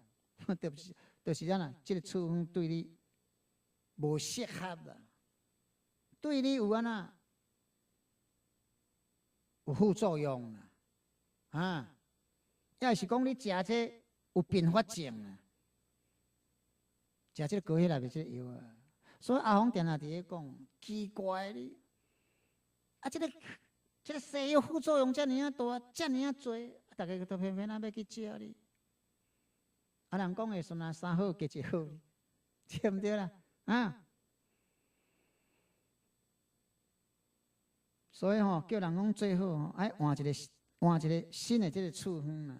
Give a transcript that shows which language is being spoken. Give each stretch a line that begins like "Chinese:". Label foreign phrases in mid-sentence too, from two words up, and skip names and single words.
Min Nan Chinese: 就是安那，即个处方对你无适合啦，对你有安那有副作用啦，啊，要是讲你食这有并发症啦，食这个高血压的这个药啊，所以阿峰定定伫咧讲，奇怪哩，啊，这个西药副作用遮尔啊大，遮尔啊多，大家都偏偏要去食哩。啊，人讲的说三好加一好，对毋对啦？啊，所以吼，叫人讲最好吼，爱换一个新的这个处方啦。